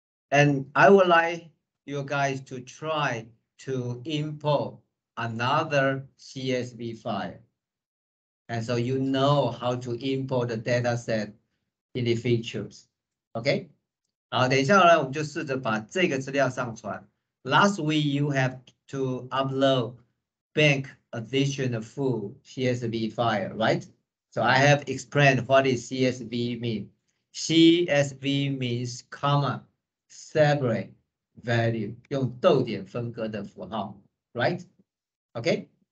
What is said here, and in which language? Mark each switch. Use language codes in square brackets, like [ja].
[en] And I would like you guys to try to import another CSV file. And so you know how to import the data set in the features. Okay? [zh] 好，等一下呢，我们就试着把这个资料上传。 [en] Last week you have to upload bank additional full CSV file, right? So I have explained what is CSV mean. CSV means comma separate value， [zh] 用逗点分割的符号 [en] ，right? Okay?